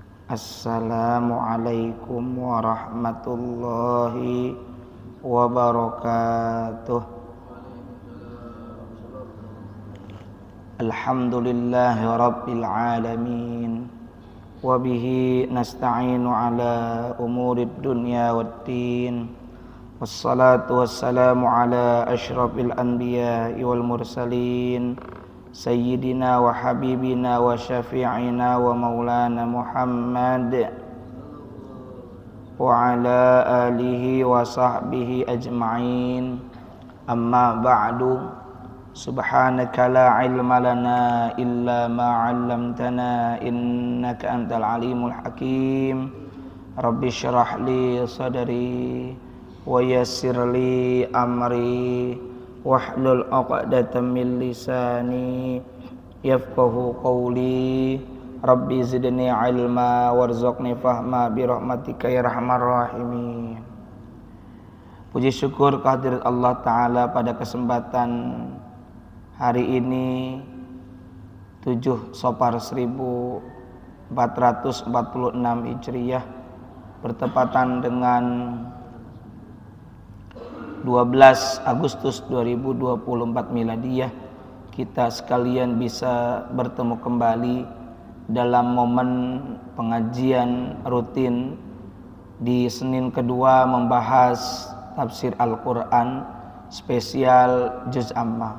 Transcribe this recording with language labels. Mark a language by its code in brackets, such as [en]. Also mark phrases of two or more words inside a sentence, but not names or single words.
[ar] السلام عليكم ورحمة الله وبركاته. الحمد لله رب العالمين. وبه نستعين على أمور الدنيا والدين. والصلاة والسلام على أشرف الأنبياء والمرسلين سيدنا وحبيبنا وشفيعنا ومولانا محمد وعلى آله وصحبه أجمعين. أما بعد. سبحانك لا علم لنا إلا ما علمتنا إنك أنت العليم الحكيم. رب اشرح لي صدري ويسر لي أمري واحلل عقدة من لساني يفقهوا قولي. رب زدني علما وارزقني فهما برحمتك يا أرحم الراحمين. [id] Puji syukur kehadirat Allah Ta'ala pada kesempatan hari ini 7 Safar 1446 Hijriyah bertepatan dengan 12 Agustus 2024 Miladiyah, kita sekalian bisa bertemu kembali dalam momen pengajian rutin di Senin kedua membahas tafsir Al-Quran spesial Juz Amma.